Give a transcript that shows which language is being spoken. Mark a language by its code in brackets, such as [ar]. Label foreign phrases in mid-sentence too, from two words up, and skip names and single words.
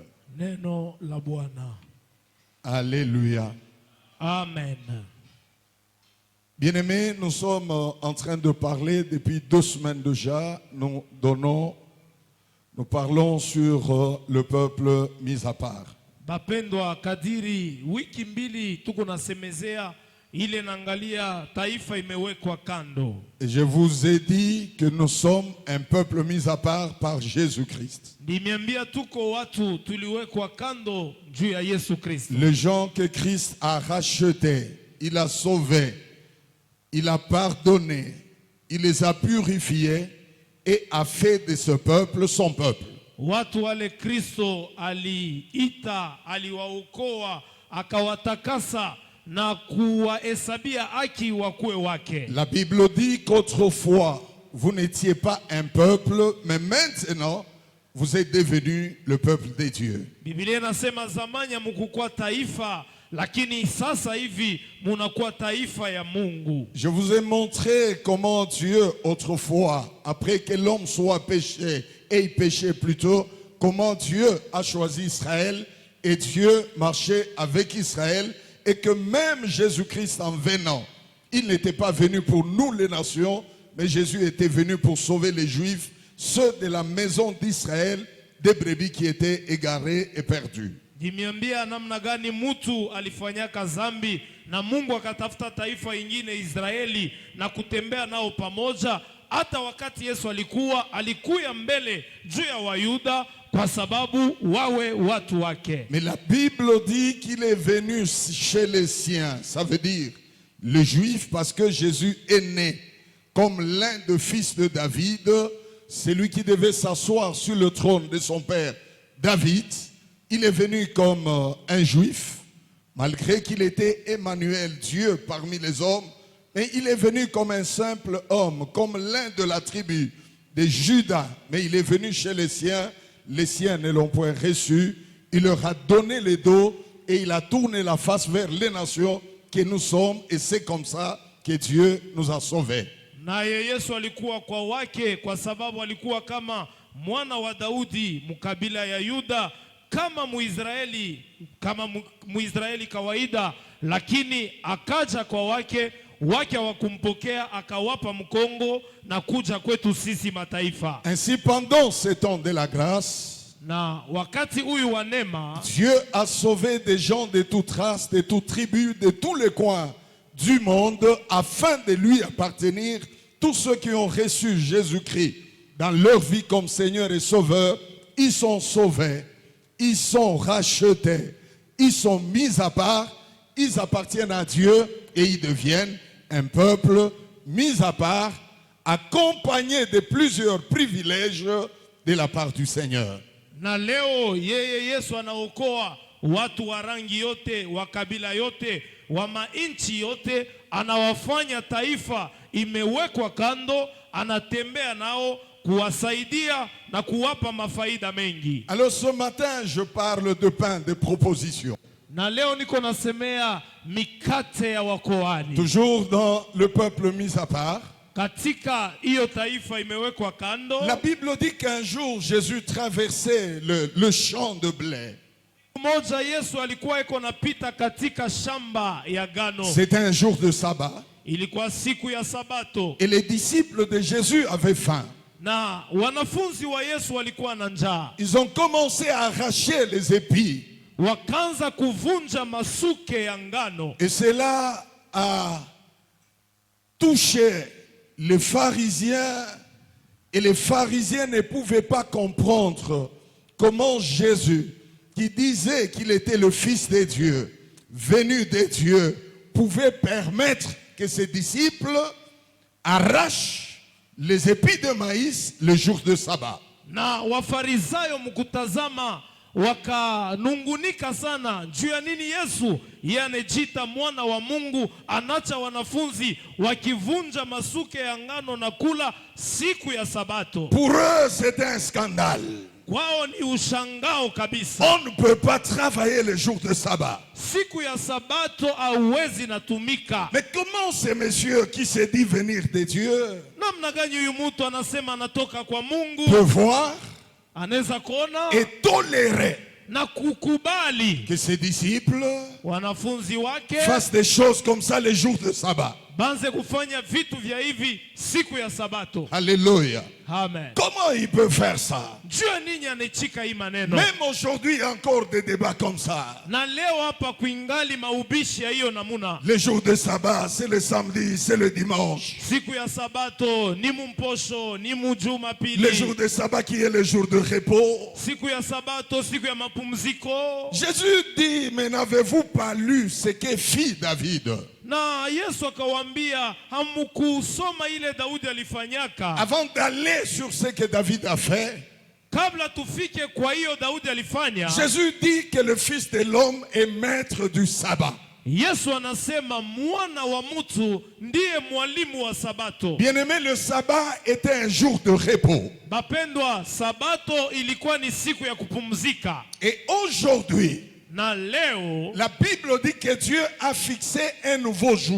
[sw] Neno la Bwana. [fr] Alléluia. Amen. Bien-aimés, nous sommes en train de parler depuis 2 semaines déjà. Nous parlons sur le peuple mis à part. [sw] Bapendwa kadiri wiki mbili tuko nasemezea ile naangalia taifa imewekwa kando. [fr] Et je vous ai dit que nous sommes un peuple mis à part par Jésus-Christ. [sw] Nimeambia tuko watu tuliwekwa kando juu ya Yesu Kristo. [fr] Les gens que Christ a rachetés, il a sauvés, il a pardonné, il les a purifiés et a fait de ce peuple son peuple. [sw] Watu wale Kristo aliita, aliwaokoa, akawatakasa na kuwahesabia haki wakuwe wake. [fr] La Bible dit qu'autrefois vous n'étiez pas un peuple, mais maintenant vous êtes devenus le peuple de Dieu. [sw] Biblia inasema zamani mkukuwa taifa, lakini sasa hivi munakuwa taifa ya Mungu. [fr] Je vous ai montré comment Dieu autrefois, après que l'homme soit péché, et il péchait plutôt, comment Dieu a choisi Israël et Dieu marchait avec Israël, et que même Jésus-Christ en venant, il n'était pas venu pour nous les nations, mais Jésus était venu pour sauver les Juifs, ceux de la maison d'Israël, des brebis qui étaient égarés et perdus. [sw] Dimiambia namna gani mutu alifanyaka zambi na Mungu akatafuta taifa ingine Israeli na kutembea nao pamoja. Hata wakati Yesu alikuya mbele juu ya Wayuda kwa sababu wawe watu wake. [fr] Mais la Bible dit qu'il est venu chez les siens, ça veut dire les Juifs, parce que Jésus est né comme l'un des fils de David, celui qui devait s'asseoir sur le trône de son père David. Il est venu comme un Juif, malgré qu'il était Emmanuel, Dieu parmi les hommes. Mais il est venu comme un simple homme, comme l'un de la tribu de Juda. Mais il est venu chez les siens ne l'ont point reçu. Il leur a donné le dos et il a tourné la face vers les nations que nous sommes. Et c'est comme ça que Dieu nous a sauvés. [sw] Naye Yesu alikuwa kwa wake kwa sababu alikuwa kama mwana wa Daudi, mkabila ya Yuda, kama Muisraeli kawaida, lakini akaja kwa wake wake hawakumpokea, akawapa mkongo na kuja kwetu sisi mataifa. [fr] Ainsi, pendant ces temps de la grâce, [sw] Na wakati huyu wa neema, [fr] Dieu a sauvé des gens de toute race, de toute tribu, de tous les coins du monde, afin de lui appartenir. Tous ceux qui ont reçu Jésus-Christ dans leur vie comme Seigneur et Sauveur, ils sont sauvés, ils sont rachetés, ils sont mis à part, ils appartiennent à Dieu et ils deviennent un peuple mis à part, accompagné de plusieurs privilèges de la part du Seigneur. [sw] na leo yeye Yesu anaokoa watu wa rangi yote, wa kabila yote, wa mainchi yote, anawafanya taifa imewekwa kando, anatembea nao kuwasaidia na kuwapa mafaida mengi. [fr] Alors ce matin, je parle de pain, de proposition. [sw] Na leo niko nasemea mikate ya wakoani. [fr] Toujours dans le peuple mis à part. [sw] Katika hiyo taifa imewekwa kando. [fr] La Bible dit qu'un jour, Jésus traversait le champ de blé. [sw] Moja Yesu alikuwa iko napita katika shamba ya gano. [fr] C'était un jour de sabbat. [sw] Ilikuwa siku ya Sabato. [fr] Et les disciples de Jésus avaient faim. [sw] Na wanafunzi wa Yesu walikuwa na njaa. [fr] Ils ont commencé à arracher les épis. [sw] Wakaanza kuvunja masuke ya ngano. [fr] Et cela a touché les pharisiens. Et les pharisiens ne pouvaient pas comprendre comment Jésus, qui disait qu'il était le Fils de Dieu, venu de Dieu, pouvait permettre que ses disciples arrachent les épis de maïs le jour de sabbat. [sw] Na wafarisayo mkutazama wakanungunika sana juu ya nini Yesu yeye anajiita mwana wa Mungu anacha wanafunzi wakivunja masuke ya ngano na kula siku ya Sabato. [fr] Pour eux, c'est un scandale. [sw] Kwao ni ushangao kabisa. [fr] On ne peut pas travailler le jour de sabbat. [sw] Siku ya Sabato hauwezi natumika. [fr] Mais comment ce monsieur qui s'est dit venir de Dieu [sw] Namna gani huyu mtu anasema anatoka kwa Mungu, [fr] peut voir [sw] anaweza kuona [fr] et tolérer [sw] na kukubali [fr] que ses disciples [sw] wanafunzi wake [fr] fassent des choses comme ça le jour de sabbat? [sw] banze kufanya vitu vya hivi siku ya Sabato? [fr] Alléluia. Amen. Comment il peut faire ça? [sw] Jua nini anachika hii maneno? [fr] Même aujourd'hui, il y a encore des débats comme ça. [sw] Na leo hapa kuingali maubishi ya hiyo namuna. [fr] Le jour de sabbat, c'est le samedi, c'est le dimanche. [sw] Siku ya Sabato ni mumposho, ni mujumapili. [fr] Le jour de sabbat qui est le jour de repos. [sw] Siku ya Sabato, siku ya mapumziko. [fr] Jésus dit, mais n'avez-vous pas lu ce que fit David? [sw] Na Yesu akawaambia, hamkusoma ile Daudi alifanyaka? [fr] Avant d'aller sur ce que David a fait, [sw] Kabla tufike kwa hiyo Daudi alifanya, [fr] Jésus dit que le Fils de l'homme est maître du sabbat. [sw] Yesu anasema mwana wa mtu ndiye mwalimu wa Sabato. [fr] Bien-aimé, le sabbat était un jour de repos. [sw] Bapendwa, Sabato ilikuwa ni siku ya kupumzika. [fr] Et aujourd'hui, [sw] Na leo [fr] la Bible dit que Dieu a fixé un nouveau jour.